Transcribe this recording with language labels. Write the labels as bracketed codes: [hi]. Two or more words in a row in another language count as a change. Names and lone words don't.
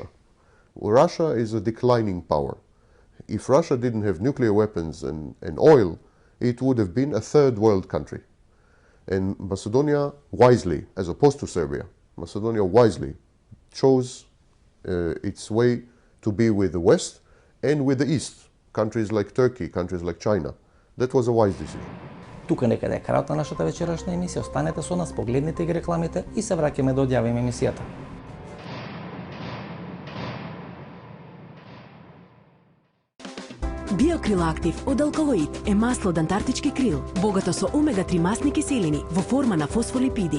[en] Russia is a declining power. If Russia didn't have nuclear weapons and oil, it would have been a third world country. And Macedonia wisely, as opposed to Serbia, Macedonia wisely chose its way to be with the West and with the East, countries like Turkey, countries like China. That was a wise decision. [mk] Тука некаде е крајот на нашата вечерашна емисија. Останете со нас, погледнете ги рекламите и се враќаме да одјавиме емисијата. Биокрил Актив од Алкалоид е масло од антарктички крил, богато со омега-3 масни киселини во форма на фосфолипиди.